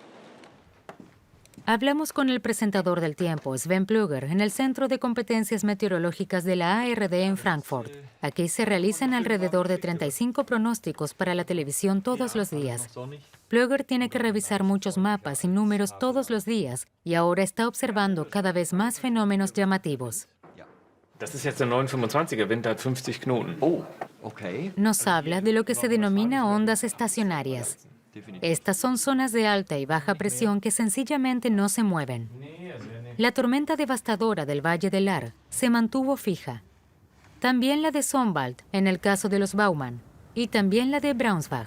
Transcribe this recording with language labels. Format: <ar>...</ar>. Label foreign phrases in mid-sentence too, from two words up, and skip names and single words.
<es>Hablamos con el presentador del tiempo, Sven Plugger, en el Centro de Competencias Meteorológicas de la ARD en Frankfurt. Aquí se realizan alrededor de 35 pronósticos para la televisión todos los días. Plugger tiene que revisar muchos mapas y números todos los días y ahora está observando cada vez más fenómenos llamativos.</es> <de>Das ist jetzt der 925er Wind, der hat 50 Knoten.</de> <en>Oh, okay.</en> <es>Nos habla de lo que se denomina ondas estacionarias. Estas son zonas de alta y baja presión que sencillamente no se mueven. La tormenta devastadora del Valle del Ahr se mantuvo fija. También la de Sonwald, en el caso de los Baumann, y también la de Braunschweig.</es>